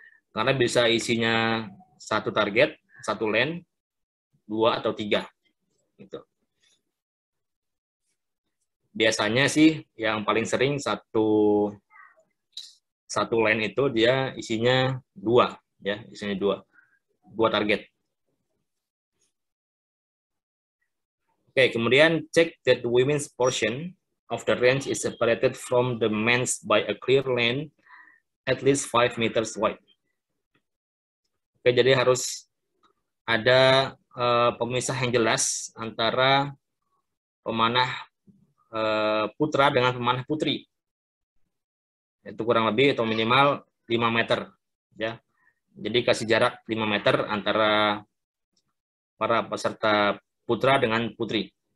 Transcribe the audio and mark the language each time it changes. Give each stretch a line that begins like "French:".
Indonesian: Karena bisa isinya satu target, satu line, 2 atau 3, gitu. Biasanya sih yang paling sering satu line itu dia isinya 2 ya, isinya 2 target. Oke, kemudian
English: check that the women's portion of the range is separated from the men's by a clear lane at least 5 meters wide.
Indonesian: Oke, jadi harus ada pemisah yang jelas antara pemanah putra dengan pemanah putri. Itu kurang lebih atau minimal 5 meter ya. Jadi kasih jarak 5 meter antara para peserta putra dengan putri.